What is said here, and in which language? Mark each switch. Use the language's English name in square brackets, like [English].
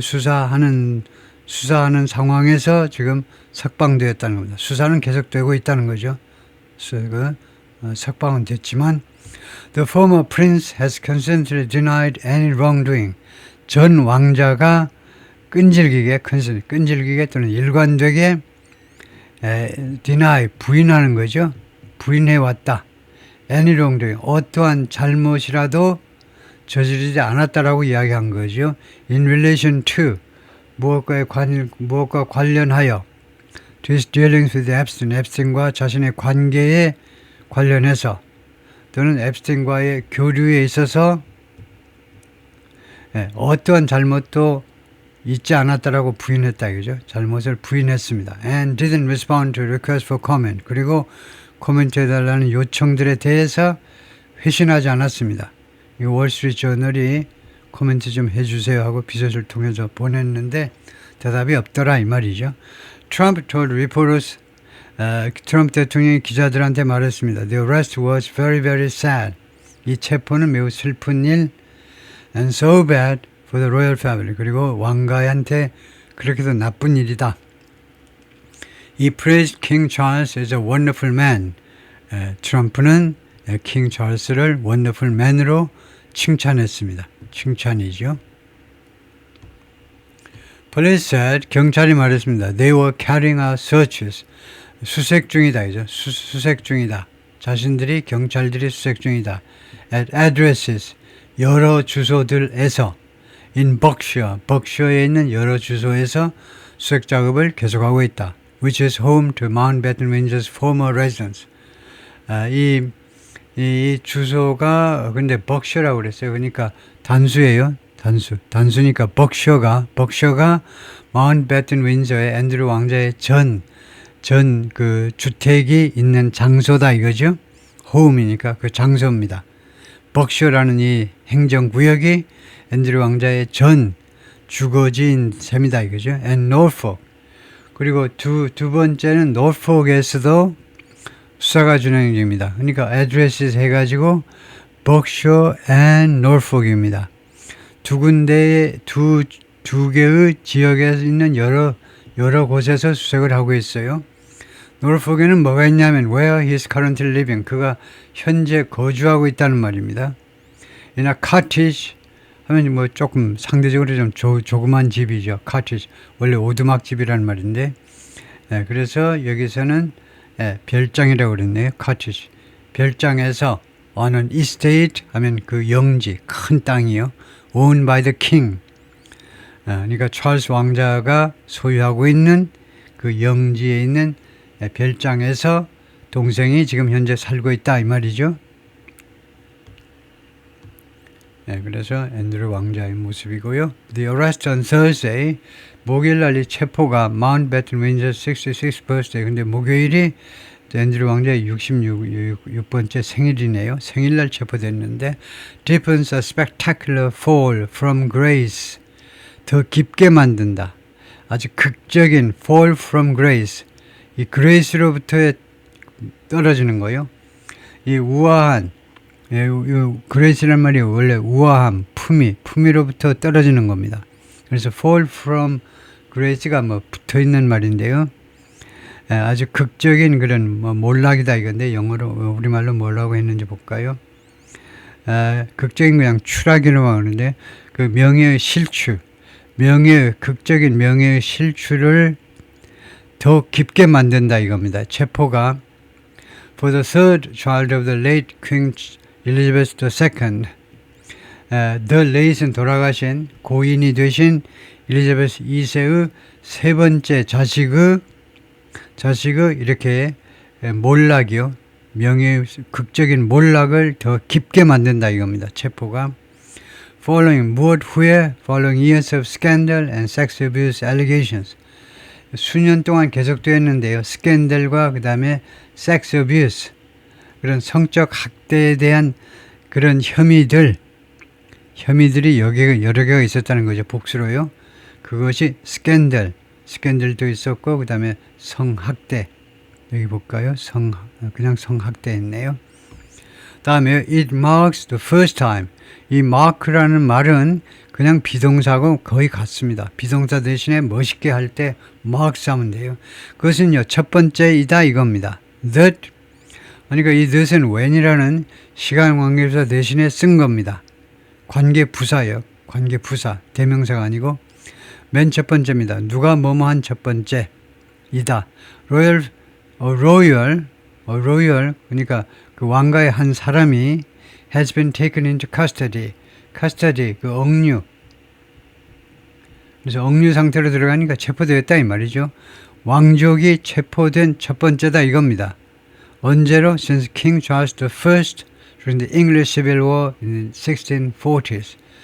[Korean] 수사하는 상황에서 지금 석방되었다는 겁니다. 수사는 계속되고 있다는 거죠. 석방은 됐지만 [English] The former prince has consistently denied any wrongdoing. [Korean] 전 왕자가 끈질기게 또는 일관되게 deny 부인하는 거죠. 부인해왔다. [English] any wrongdoing [Korean] 어떠한 잘못이라도 저지르지 않았다라고 이야기한 거죠. [English] In relation to [Korean] 무엇과 관련하여 [English] to his dealings with [Korean] 앱스틴과 자신의 관계에 관련해서 또는 앱스틴과의 교류에 있어서 어떠한 잘못도 있지 않았다라고 부인했다 이거죠. 잘못을 부인했습니다. [English] And didn't respond to requests for comment. [Korean] 그리고 코멘트해달라는 요청들에 대해서 회신하지 않았습니다. 이 월스트리트 저널이 코멘트 좀 해주세요 하고 비서실 통해서 보냈는데 대답이 없더라 이 말이죠. [English] Trump told reporters, [Korean] 트럼프 대통령이 기자들한테 말했습니다. [English] The arrest was very, very sad. [Korean] 이 체포는 매우 슬픈 일, [English] and so bad for the royal family. [Korean] 그리고 왕가한테 그렇게도 나쁜 일이다. [English] He praised King Charles as a wonderful man. [Korean] 트럼프는 킹 찰스를 wonderful man으로 칭찬했습니다. 칭찬이죠. [English] Police said, [Korean] 경찰이 말했습니다. [English] They were carrying out searches. [Korean] 수색 중이다. 이죠. 수색 중이다. 자신들이 경찰들이 수색 중이다. [English] At addresses. [Korean] 여러 주소들에서 in Berkshire에 있는 여러 주소에서 수색 작업을 계속하고 있다. [English] Which is home to Mountbatten Ranger's former residence. [Korean] 이 주소가 근데 벅셔라고 그랬어요. 그러니까 단수예요. 단수니까 벅셔가 마운트배튼 윈저의 앤드류 왕자의 전 그 주택이 있는 장소다 이거죠. 홈이니까 그 장소입니다. 벅셔라는 이 행정구역이 앤드류 왕자의 전 주거지인 셈이다 이거죠. And Norfolk. 그리고 두 번째는 노folk에서도 수사가 진행 중입니다. 그러니까 addresses 해가지고 Berkshire and Norfolk입니다. 두 군데의 두 개의 지역에 있는 여러 곳에서 수색을 하고 있어요. Norfolk에는 뭐가 있냐면 [English] where he is currently living. [Korean] 그가 현재 거주하고 있다는 말입니다. 이나 cottage 하면 뭐 조금 상대적으로 좀 조그만 집이죠. cottage 원래 오두막 집이라는 말인데, 그래서 여기서는 별장이라고 그랬네요. cottage 별장에서 [English] on an estate [Korean] 하면 그 영지 큰 땅이요. [English] owned by the king. [Korean] 그러니까 찰스 왕자가 소유하고 있는 그 영지에 있는 별장에서 동생이 지금 현재 살고 있다 이 말이죠. 그래서 앤드류 왕자의 모습이고요. [English] The arrest on Thursday, [Korean] 목요일날 이 체포가 [English] Mountbatten Windsor's 66th birthday. [Korean] 근데 목요일이 앤드류 왕자의 66번째 생일이네요. 생일날 체포됐는데 [English] deepens a spectacular fall from grace. [Korean] 더 깊게 만든다. 아주 극적인 fall from grace. 이 grace로부터 떨어지는 거요. 이 우아한 그레이스란 말이 원래 우아함, 품위로부터 떨어지는 겁니다. 그래서 fall from grace가 뭐 붙어 있는 말인데요. 아주 극적인 그런 몰락이다 이건데 영어로 우리말로 뭐라고 했는지 볼까요? 극적인 그냥 추락이라고 하는데 그 명예의 실추, 극적인 명예의 실추를 더 깊게 만든다 이겁니다. 체포가 [English] For the third child of the late [Korean] Queen Elizabeth II, the late는 돌아가신 고인이 되신 엘리자베스 2세의 세 번째 자식의 이렇게 몰락이요. 명예의 극적인 몰락을 더 깊게 만든다 이겁니다. 체포가 [English] following years of scandal and sex abuse allegations. [Korean] 수년 동안 계속되었는데요. 스캔들과 그 다음에 sex abuse, 그런 성적 학대에 대한 그런 혐의들이 여러 개가 있었다는 거죠. 복수로요. 그것이 스캔들도 있었고 그 다음에 성학대. 여기 볼까요? 그냥 성학대였네요. 다음에 [English] it marks the first time. [Korean] 이 mark라는 말은 그냥 비동사하고 거의 같습니다. 비동사 대신에 멋있게 할 때 marks 하면 돼요. 그것은요, 첫 번째이다 이겁니다. [English] that. [Korean] 그러니까 이 that은 when이라는 시간 관계부사 대신에 쓴 겁니다. 관계부사예요. 관계부사. 대명사가 아니고 맨 첫 번째입니다. 누가 뭐뭐한 첫 번째이다. royal. 그러니까 그 왕가의 한 사람이 [English] has been taken into custody, [Korean] 그 억류. 그래서 억류 상태로 들어가니까 체포되었다 이 말이죠. 왕족이 체포된 첫 번째다 이겁니다. 언제로? [English] Since King Charles I during the English Civil War in the 1640s.